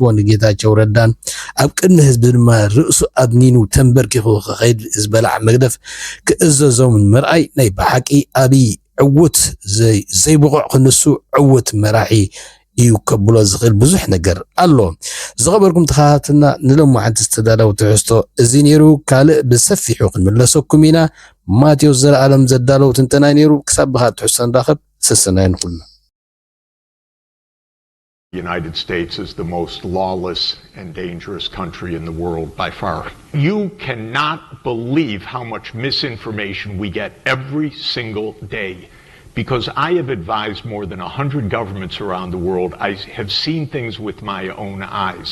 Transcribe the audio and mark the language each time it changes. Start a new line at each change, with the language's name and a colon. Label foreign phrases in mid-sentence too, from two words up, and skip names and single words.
Tigrinya: ንጌታቸው ረዳን ኣብ ቅድሚ ህዝቢ ድማ ርእሱ ኣድኒኑ ተንበርኪኹ ክኸይድ ዝበላዕ መግደፍ ክእዘዞም ምርኣይ ናይ ብሓቂ ኣብይ ዕውት ዘይብቑዕ ክንሱ ዕውት መራሒ እዩ ከብሎ ዝኽእል ብዙሕ ነገር ኣሎ ዝኸበርኩም ተኸታተልና ንሎማዓንቲ ዝተዳለወ ትሕዝቶ እዚ ነይሩ ካልእ ብሰፊሑ ክንምለሰኩም ኢና ማቴዎስ ዘለኣለም ዘዳለው ትንተና ነይሩ ክሳብ ብኻ ትሕዝቶ ንራኸብ ስስናይ ንኹልና
English: The United States is the most lawless and dangerous country in the world by far. You cannot believe how much misinformation we get every single day. Because I have advised more than 100 governments around the world, I have seen things with my own eyes.